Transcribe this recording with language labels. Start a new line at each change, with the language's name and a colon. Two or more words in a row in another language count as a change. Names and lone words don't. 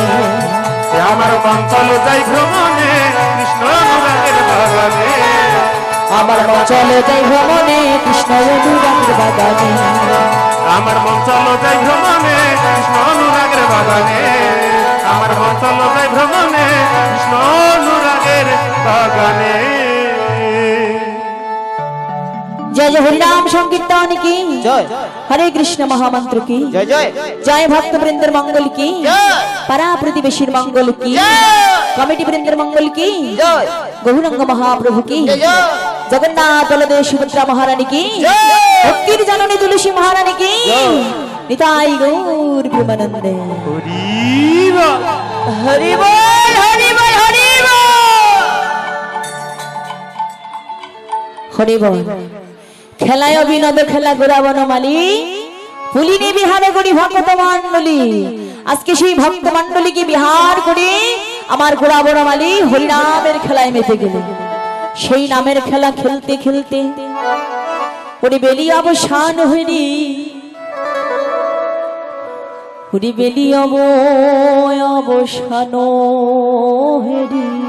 Bangla: আমার মন চলো যাই ভ্রমণে, কৃষ্ণ অনুরাগের বাগানে। আমার মন চলে যাই ভ্রমণে, কৃষ্ণ অনুরাগের বাগানে। আমার মন চলো যাই ভ্রমণে, কৃষ্ণ অনুরাগের বাগানে। আমার মন চলো যাই ভ্রমণে, কৃষ্ণ অনুরাগের বাগানে।
Hindi: जय जय हरिनाम संकीर्तन की जय। हरे कृष्ण महामंत्र की जय जय जय भक्त वृंदर मंगल की परा प्रतिवेशीर मंगल की कमिटी वृंदर मंगल की जय। गौरंग महाप्रभु की जगन्नाथ बलदेव सुभद्रा महारानी की भक्तिर जननी तुलसी महारानी की निताई गौर प्रेमानंदे। हरि बोल। हरि बोल हरि बोल हरि बोल हरि बोल।
Bangla: খেলায় বিনোদ খেলা গোরা বনমালী পুলিনি বিহারে করি ভক্ত মণ্ডলী। আজকে সেই ভক্ত মণ্ডলীকে বিহার করে আমার গোরা বনমালী হরিনামের খেলায় মেতে গেলেন। সেই নামের খেলা খেলতে খেলতে ওরে বেলি অবসান হইনি, ওরে বেলি অবসান হইনি।